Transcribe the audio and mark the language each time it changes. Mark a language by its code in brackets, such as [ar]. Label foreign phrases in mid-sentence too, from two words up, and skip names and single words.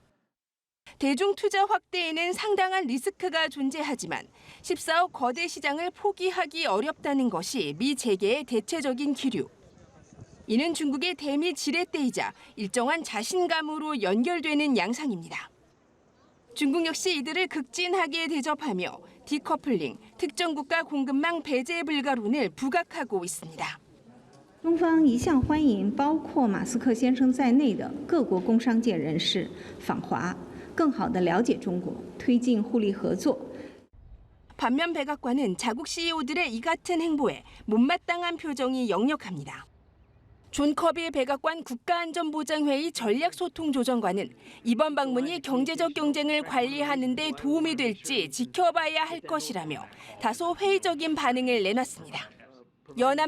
[ko] 대중 투자 확대에는 상당한 리스크가 존재하지만 14억 거대 시장을 포기하기 어렵다는 것이 미 재계의 대체적인 기류. 이는 중국의 대미 지렛대이자 일정한 자신감으로 연결되는 양상입니다. 중국 역시 이들을 극진하게 대접하며 디커플링, 특정 국가 공급망 배제 불가론을 부각하고 있습니다. [zh] 中方一向欢迎包括马斯克先生在内的各国工商界人士访华，更好地了解中国，推进互利合作。 [ko] 반면 백악관은 자국 CEO들의 이 같은 행보에 못마땅한 표정이 역력합니다. 존 커비 백악관 국가안전보장회의 전략소통조정관은 이번 방문이 경제적 경쟁을 관리하는 데 도움이 될지 지켜봐야 할 것이라며 다소 회의적인 반응을 내놨습니다.